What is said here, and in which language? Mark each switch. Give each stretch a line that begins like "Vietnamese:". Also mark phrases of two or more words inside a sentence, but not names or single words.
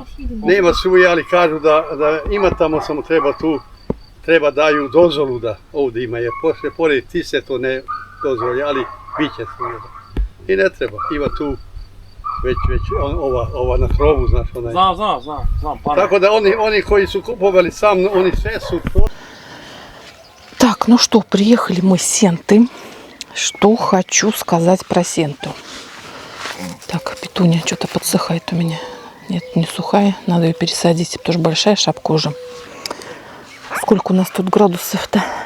Serbian: Nema struje, ali kažu da ima tamo, samo treba daju dozvolu da ovdje ima, jer pored Tise to ne dozvoli, ali bit će struje. I ne treba, ima tu već ova na krovu, znaš, onaj. Znam, pa Tako da oni koji su kupovali sam, oni sve su...
Russian: Так, ну что, приехали мы с Сенты. Что хочу сказать про Сенту. Так, петуния что-то подсыхает у меня. Нет, не сухая. Надо ее пересадить, потому что большая шапка уже. Сколько у нас тут градусов-то?